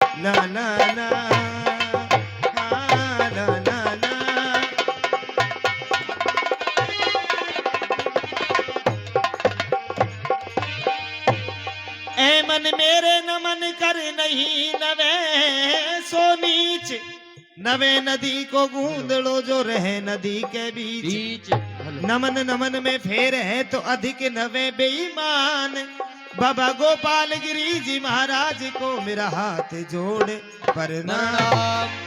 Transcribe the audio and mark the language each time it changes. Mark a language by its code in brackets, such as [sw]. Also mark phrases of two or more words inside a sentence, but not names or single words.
[hi] ला ला ला ला ला ला। ए मन मेरे नमन कर नहीं नवे सो नीच, नवे नदी को गूंद लो जो रहे नदी के बीच। नमन नमन में फेर है तो अधिक नवे बेईमान। बाबा गोपाल गिरी जी महाराज को मेरा हाथ जोड़ प्रणाम।